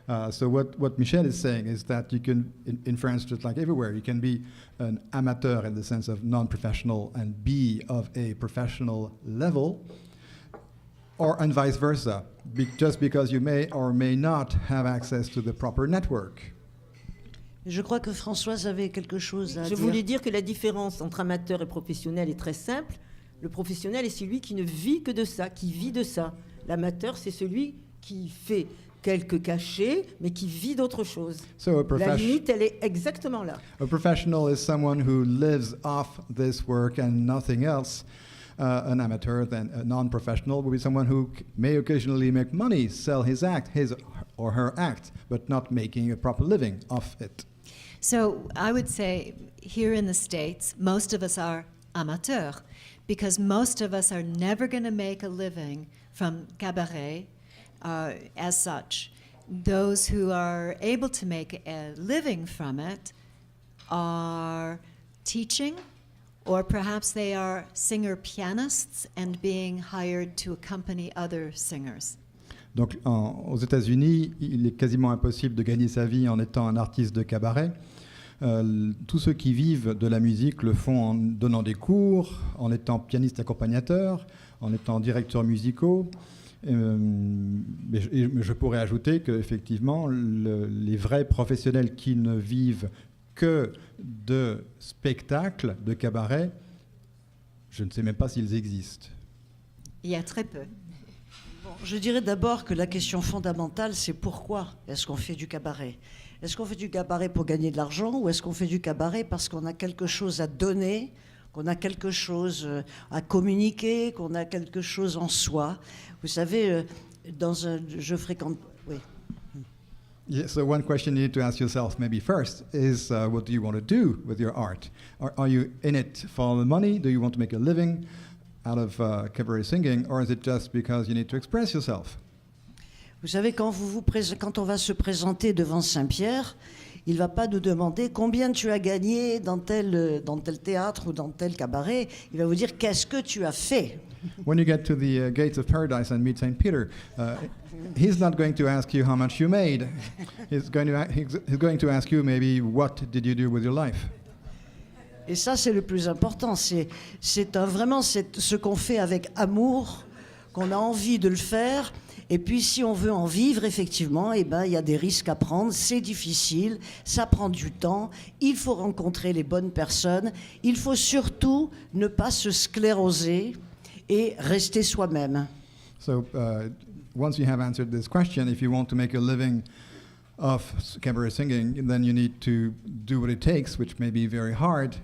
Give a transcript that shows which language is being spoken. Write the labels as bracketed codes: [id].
[en] So what Michèle is saying is that you can, in France, just like everywhere, you can be an amateur in the sense of non-professional and be of a professional level, and vice versa, just because you may or may not have access to the proper network. [fr] Je crois que Françoise avait quelque chose à dire. Je voulais dire que la différence entre amateur et professionnel est très simple. Le professionnel est celui qui ne vit que de ça, qui vit de ça. L'amateur, c'est celui qui fait quelques cachets, mais qui vit d'autre chose. [en] So [fr] la limite, elle est exactement là. [en] A professional is someone who lives off this work and nothing else. An amateur, then a non-professional, will be someone who may occasionally make money, sell his or her act, but not making a proper living off it. So I would say here in the States, most of us are amateurs, because most of us are never going to make a living from cabaret as such. Those who are able to make a living from it are teaching, or perhaps they are singer-pianists and being hired to accompany other singers. [fr] Donc aux États-Unis, il est quasiment impossible de gagner sa vie en étant un artiste de cabaret. Tous ceux qui vivent de la musique le font en donnant des cours, en étant pianiste accompagnateur, en étant directeur musicaux. Mais je pourrais ajouter qu'effectivement, les vrais professionnels qui ne vivent que de spectacles, de cabaret, je ne sais même pas s'ils existent. Il y a très peu. Bon, je dirais d'abord que la question fondamentale, c'est pourquoi est-ce qu'on fait du cabaret ? Est-ce qu'on fait du cabaret pour gagner de l'argent, ou est-ce qu'on fait du cabaret parce qu'on a quelque chose à donner, qu'on a quelque chose à communiquer, qu'on a quelque chose en soi ? Vous savez, je fréquente... Oui. [en] Yeah, so one question you need to ask yourself maybe first is what do you want to do with your art? Are you in it for the money? Do you want to make a living out of cabaret singing, or is it just because you need to express yourself? [fr] Vous savez, quand on va se présenter devant Saint-Pierre, Il ne va pas nous demander combien tu as gagné dans tel théâtre ou dans tel cabaret. Il va vous dire qu'est-ce que tu as fait. [en] When you get to the gates of paradise and meet Saint Peter, he's not going to ask you how much you made. He's going to ask you maybe what did you do with your life. [fr] Et ça, c'est le plus important. C'est vraiment ce qu'on fait avec amour, qu'on a envie de le faire. Et puis, si on veut en vivre, effectivement, il y a des risques à prendre. C'est difficile, ça prend du temps. Il faut rencontrer les bonnes personnes. Il faut surtout ne pas se scléroser et rester soi-même. [en] So, once you have answered this question, if you want to make a living of cabaret singing, then you need to do what it takes, which may be very hard.